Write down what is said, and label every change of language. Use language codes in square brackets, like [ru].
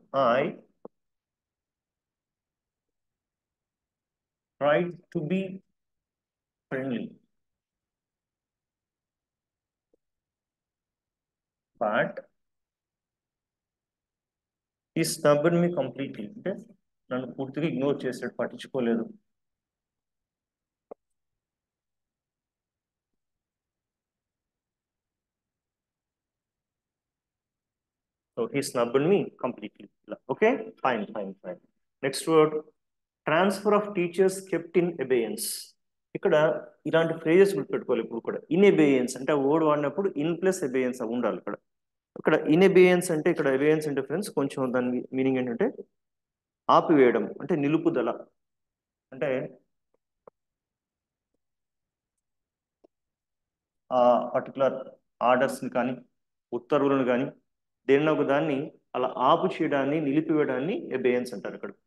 [en] I tried to be friendly, but he snubbed me completely. [te] అంటే నన్ను పూర్తిగా ignore చేశాడు, పట్టించుకోలేదు. [en] So he snubbed me completely. Okay, fine. Next word, transfer of teachers kept in abeyance. [te] ఇక్కడ ఇలాంటి phrases గుర్తుపెట్టుకోవాలి ఇప్పుడు కూడా. ఇన్ ఎబేయన్స్ అంటే వర్డ్ వాడినప్పుడు ఇన్ ప్లస్ ఎబేయన్స్ ఉండాలి ఇక్కడ. ఇక్కడ ఇన్ ఎబేయన్స్ అంటే ఇక్కడ ఎబేయన్స్ అంటే ఫ్రెండ్స్ కొంచెం దాని మీనింగ్ ఏంటంటే ఆపివేయడం, అంటే నిలుపుదల. అంటే ఆ పర్టికులర్ ఆర్డర్స్ని కానీ ఉత్తర్వులను కానీ దేనిలో ఒక దాన్ని అలా ఆపు చేయడాన్ని, నిలిపివేయడాన్ని ఎబేయన్స్ అంటారు ఇక్కడ.